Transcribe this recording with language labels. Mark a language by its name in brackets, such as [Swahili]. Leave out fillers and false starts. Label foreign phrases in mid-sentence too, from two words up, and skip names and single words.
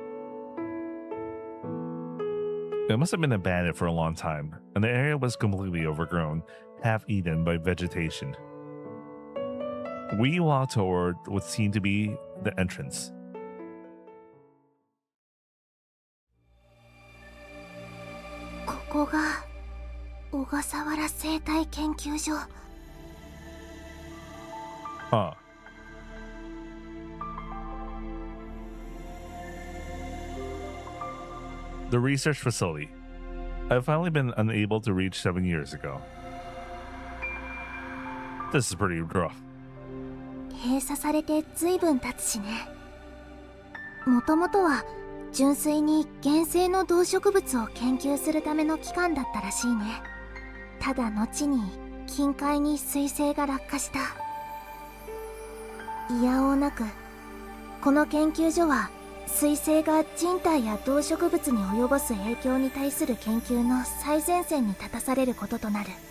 [English] It must have been abandoned for a long time, and the area was completely overgrown, half eaten by vegetation. We walked toward what seemed to be the entrance. This is 小笠原生態研究所。 Huh. The research facility. I've finally been unable to reach 7 years ago. This is pretty rough. [Japanese] 閉鎖されて随分経つしね。もともとは純粋に原生の動植物を研究するための機関だったらしいね。ただ後に近海に彗星が落下した。いやおうなくこの研究所は彗星が人体や動植物に及ぼす影響に対する研究の最前線に立たされることとなる。